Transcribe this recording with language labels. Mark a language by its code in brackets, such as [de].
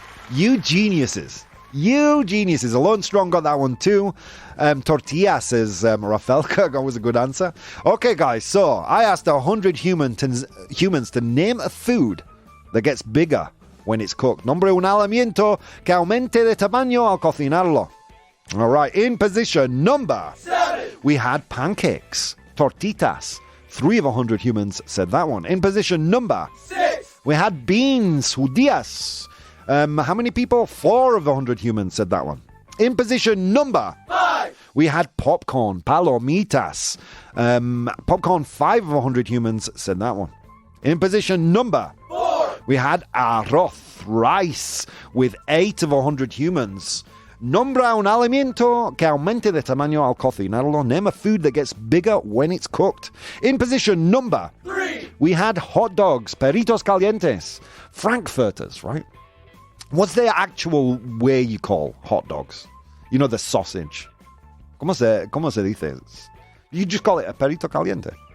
[en] You geniuses. Alone Strong got that one too. Tortilla says Rafaelka. That was a good answer. Okay, guys, so I asked 100 humans to name a food that gets bigger when it's cooked. [es] Nombre un alimento que aumente de tamaño al cocinarlo. [en] All right, in position number 7, we had pancakes, tortitas. 3 of 100 humans said that one. In position number 6, we had beans, judías. How many people? 4 of 100 humans said that one. In position number 5, we had popcorn, palomitas. Popcorn, 5 of 100 humans said that one. In position number 4, we had arroz, rice, with 8 of 100 humans. [es] Nombra un alimento que aumente de tamaño al cocinarlo. [en] Name a food that gets bigger when it's cooked. In position number 3, we had hot dogs, [es] perritos calientes, [en] frankfurters, right? What's the actual way you call hot dogs? You know, the sausage. [es] ¿Cómo se dice? [en] You just call it a [es] perrito caliente.